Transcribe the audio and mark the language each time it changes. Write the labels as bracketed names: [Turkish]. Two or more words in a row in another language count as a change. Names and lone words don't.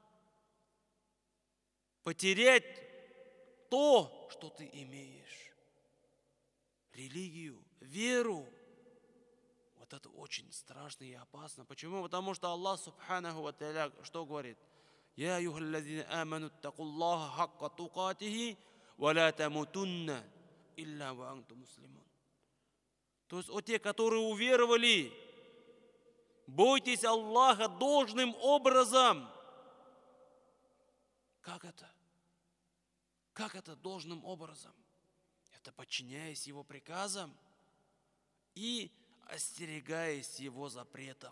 [Russian] Потерять то, что ты имеешь. Религию, веру. Вот это очень страшно и опасно. Почему? Потому что Аллах [Arabic] Субханаху ва Тааля [Russian] что говорит? [Arabic] «يا أيها الذين آمنوا اتقوا الله حق تقاته، ولا تموتن إلا وأنتم مسلمون». [Russian] То есть, о те, которые уверовали, бойтесь Аллаха должным образом. Как это? Как это должным образом? Это подчиняясь Его приказам и остерегаясь Его запретов.